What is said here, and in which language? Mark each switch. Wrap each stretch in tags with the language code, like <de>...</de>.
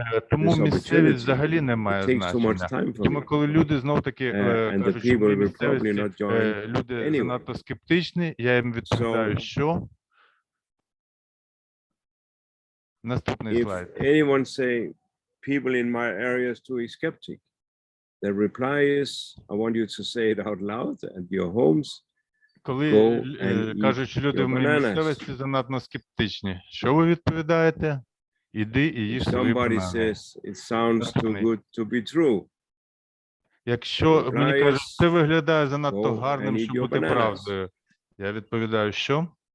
<uk>Тому місцевість взагалі не має значення. Тому коли люди знов-таки кажуть, що в місцевості люди занадто скептичні, я їм відповідаю, що? Наступний слайд.</uk> <en>If anyone say people in my area is too skeptic, the reply is, I want you to say it out loud at your homes.</en> <uk>Коли кажуть, що люди в моїй місцевості занадто скептичні, що ви відповідаєте? Іди і їж свої банани.</uk> <en>Somebody says it sounds too good to be true.</en> <uk>Якщо мені кажуть, це виглядає занадто гарним, щоб бути правдою, я відповідаю, що?</uk>